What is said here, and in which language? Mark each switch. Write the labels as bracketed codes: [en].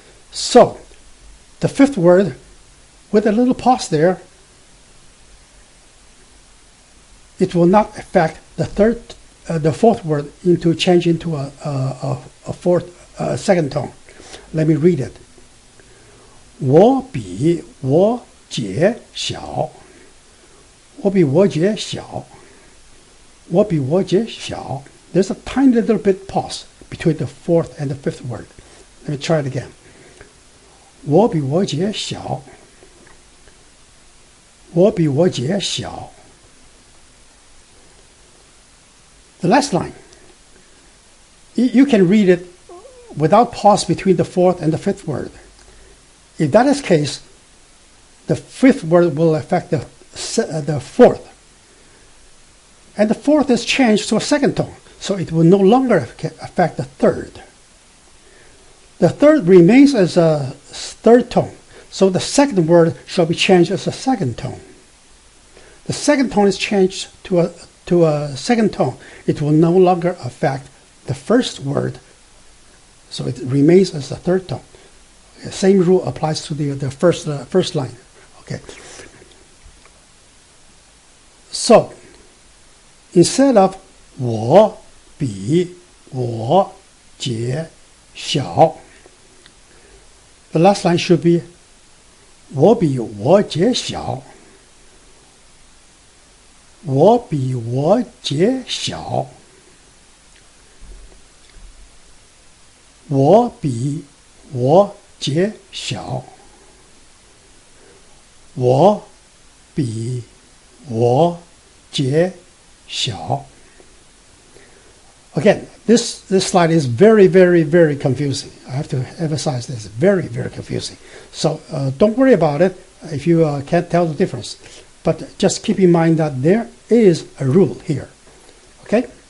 [en] So, the fifth word, with a little pause there, it will not affect the fourth word change into a second tone. Let me read it. [zh] 我比我姐小，我比我姐小，我比我姐小. [en] There's a tiny little bit pause between the fourth and the fifth word. Let me try it again. [zh] 我比我姐小，我比我姐小. [en] The last line. You can read it without pause between the fourth and the fifth word. If that is the case, the fifth word will affect the fourth. And the fourth is changed to a second tone, so it will no longer affect the third. The third remains as a third tone, so the second word shall be changed as a second tone. The second tone is changed to a second tone. It will no longer affect the first word, so it remains as a third tone. The same rule applies to the first line. Okay. So, instead of [zh] 我比我姐小, [en] the last line should be [zh] 我比我姐小，我比我姐小，我比我姐小，我比我姐小. [en] Again, this slide is very, very, very confusing. I have to emphasize this. Very, very confusing. So don't worry about it if you can't tell the difference. But just keep in mind that there is a rule here. Okay?